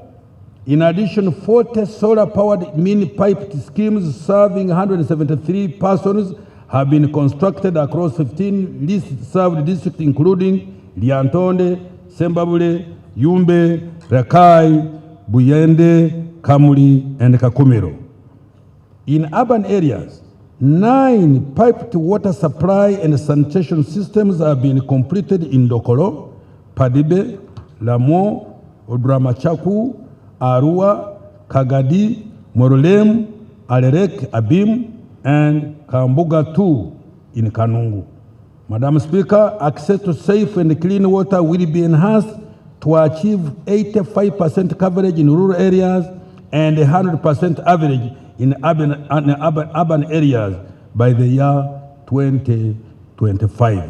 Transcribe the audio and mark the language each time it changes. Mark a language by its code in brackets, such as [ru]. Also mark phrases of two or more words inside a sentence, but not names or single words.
[en] In addition, 40 solar-powered mini-piped schemes serving 173 persons have been constructed across 15 least-served districts, including Liantonde, Sembabule, Yumbe, Rakai, Buyende, Kamuli, and Kakumiro. In urban areas, 9 piped water supply and sanitation systems have been completed in Dokoro, Padibe, Lamo, Odramachaku, Arua, Kagadi, Morolem, Alerek, Abim, and Kambuga 2 in Kanungu. Madam Speaker, access to safe and clean water will be enhanced to achieve 85% coverage in rural areas and 100% average in urban areas by the year 2025.